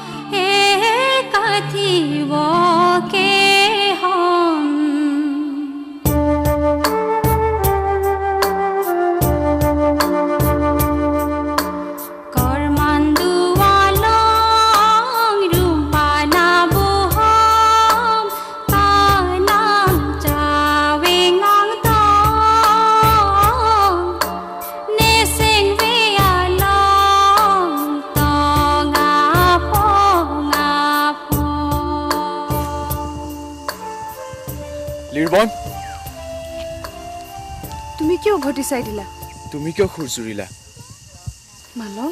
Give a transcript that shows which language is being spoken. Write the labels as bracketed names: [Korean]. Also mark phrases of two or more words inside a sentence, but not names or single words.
[Karbi] kathi wo ke hom Kormandu walong rumpana buhom tanang cawingang tong nesing লিৰবন [Assamese] তুমি কিয় উভতি চাই দিলা তুমি কিয় খুৰ জুৰিলা মালম